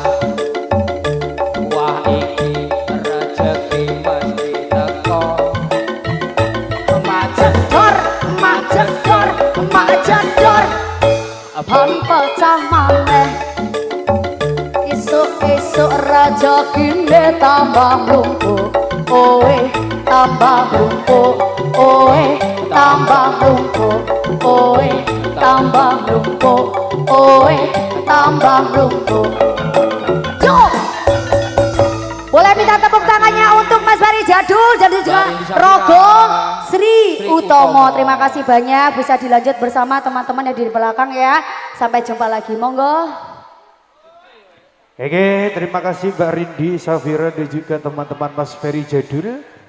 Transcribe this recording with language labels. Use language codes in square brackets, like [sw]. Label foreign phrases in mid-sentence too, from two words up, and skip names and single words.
[jv] Wah iki rezeki mesti teko. Majedor. Ban pecah maneh. Isuk rezekine tambah lumpuk. Oe tambah lumpuk. Oe tambah lumpuk. Oe tambah lumpuk. Oe tambah lumpuk. Yo! [id] Boleh minta tepuk tangannya untuk Mas Bari Jadul juga Rogo. Utomo. Terima kasih banyak, bisa dilanjut bersama teman-teman yang di belakang ya. Sampai jumpa lagi, monggo. Oke, terima kasih Mbak Rindi, Safira dan juga teman-teman Mas Ferry Jadul.